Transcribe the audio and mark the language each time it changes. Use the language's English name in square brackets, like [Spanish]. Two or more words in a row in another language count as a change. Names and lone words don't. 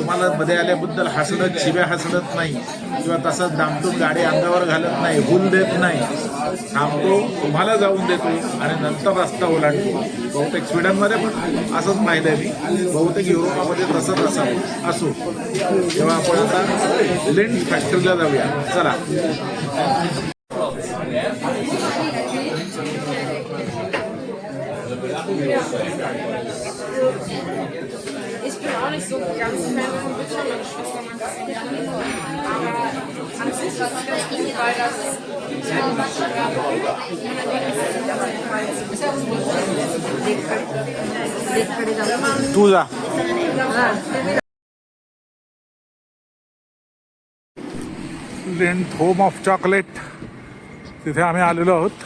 [Marathi] तुम्हाला मध्ये आल्याबद्दल हसडत शिव्या हसडत नाही किंवा तसंच दामटून गाडी अंगावर घालत नाही, भूल देत नाही. थांबतो, तुम्हाला जाऊन देतो आणि नंतर रस्ता ओलांडतो. बहुतेक स्वीडनमध्ये पण असंच पाहिलंय मी, बहुतेक युरोपामध्ये तसंच असो. तेव्हा आपण आता लिंड फॅक्टरीला जाऊया. चला. [German] Ich bin auch nicht so ganz Fan von Bildschirm, meine Schwester mag das nicht. Aber an sich ist es ganz gut, weil das [Marathi] लेककडे जाऊ. तू जा. लिंड होम ऑफ चॉकलेट, तिथे आम्ही आलेलो आहोत.